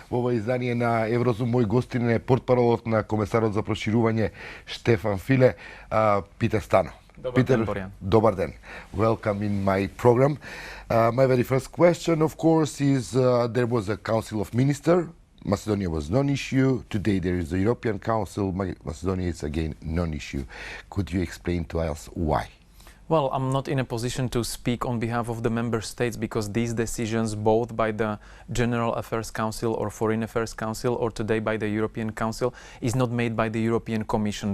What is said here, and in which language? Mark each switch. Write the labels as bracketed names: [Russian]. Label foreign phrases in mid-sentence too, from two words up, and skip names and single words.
[Macedonian] ова издание на Еврозум. Мој гостин е портпаролот на комесарот за проширување Штефан Филе, Петар Стано. Добар ден. [English] Welcome in my program. My very first question, of course, is there was a Council of Ministers. Macedonia was non-issue. Today there is the European Council. Macedonia is again non-issue. Could you explain to us why? Well, I'm not in a position to speak on behalf of the member states because these decisions, both by the General Affairs Council or Foreign Affairs Council or today by the European Council, is not made by the European Commission.